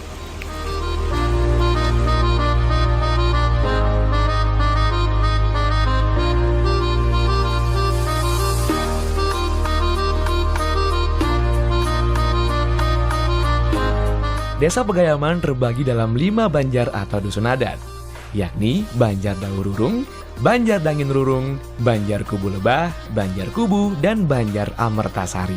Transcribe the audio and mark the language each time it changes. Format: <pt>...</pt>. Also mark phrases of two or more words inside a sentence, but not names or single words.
<id>Desa Pegayaman terbagi dalam 5 banjar atau dusun adat, yakni Banjar Daururung, Banjar Dangin Rurung, Banjar Kubu Lebah, Banjar Kubu, dan Banjar Amertasari.</id>